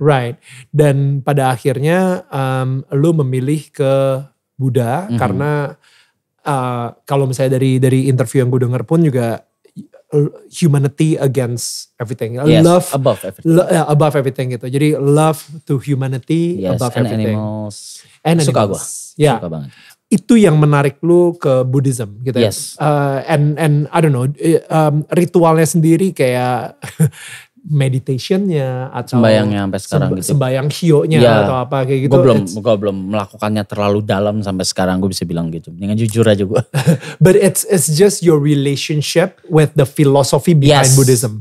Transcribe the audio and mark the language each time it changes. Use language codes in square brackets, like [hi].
[id] Right, dan pada akhirnya lu memilih ke Buddha karena kalau misalnya dari interview yang gue denger pun juga humanity against everything. [en] Yes, love above everything. Above everything gitu. Jadi love to humanity above everything. Animals. [id] Suka gue. Ya. Suka banget. Itu yang menarik lu ke Buddhism gitu ya. [en] Yes. [id] And I don't know, ritualnya sendiri kayak meditationnya atau sembayangnya sampai sekarang gitu. Sembayang hio-nya atau apa kayak gitu. Gue belum melakukannya terlalu dalam sampai sekarang gue bisa bilang gitu. Dengan jujur aja gue. [en] But it's just your relationship with the philosophy behind Buddhism.